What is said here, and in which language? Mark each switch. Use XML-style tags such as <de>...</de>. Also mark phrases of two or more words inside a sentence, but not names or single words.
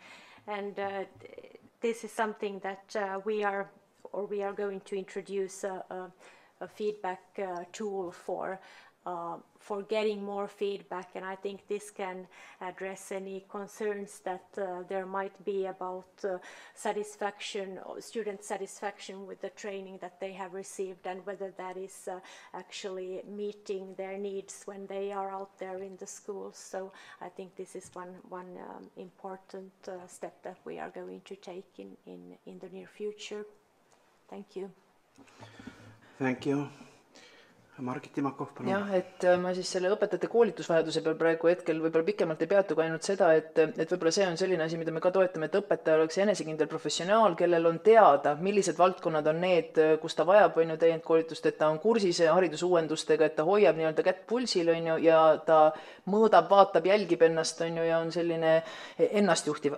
<en>And And this is something that we are going to introduce a feedback tool for getting more feedback, and I think this can address any concerns that there might be about student satisfaction with the training that they have received, and whether that is actually meeting their needs when they are out there in the schools. So I think this is one important step that we are going to take in the near future. Thank you. Thank you.</en> <et>Margit Timakov, palun. Jah, et ma siis selle õpetajate koolitusvajaduse peal praegu hetkel võib-olla pikemalt ei peatugi ainult seda, et võib-olla see on selline asi, mida me ka toetame, et õpetaja oleks enesekindel professionaal, kellel on teada, millised valdkonnad on need, kus ta vajab täiendkoolitust, et ta on kursis haridusuuendustega, et ta hoiab nii-öelda kätt pulsil ja ta mõõdab, vaatab, jälgib ennast ja on selline ennastjuhtiv.</et>